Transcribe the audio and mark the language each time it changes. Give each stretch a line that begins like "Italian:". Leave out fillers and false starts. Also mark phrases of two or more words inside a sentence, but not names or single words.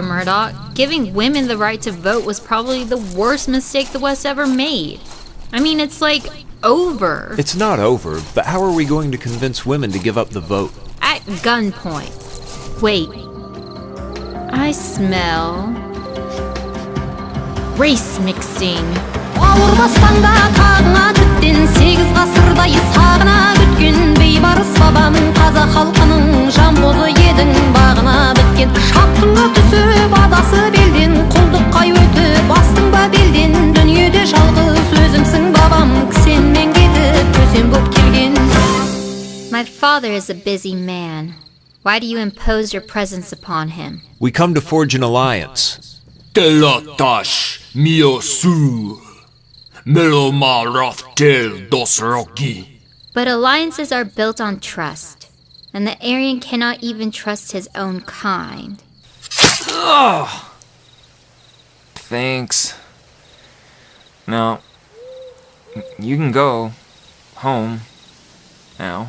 English: Murdoch, giving women the right to vote was probably the worst mistake the West ever made. I mean, it's like over. It's not over, but how are we going to convince women to give up the vote? At gunpoint. Wait. I smell race mixing.
Kazakh: Ауырмастан да тағыңа тіптен 8 ғасырдай сағына күткен бейбарыс бабам қазақ халқының жамбозы едің бағына біткен шапқынға түсіп адасып елден құлдыққа өтіп бастың ба белден дүниеде жалғыз өзімсің бабам кісенмен кетіп көсем боп келген.
English: My father is a busy man. Why do you impose your presence upon him? We come to forge an alliance. Telatash miosu. Melomaraftel dosroki. But alliances are built on trust, and the Aryan cannot even trust his own kind. Ugh. Thanks. No. You can go home now.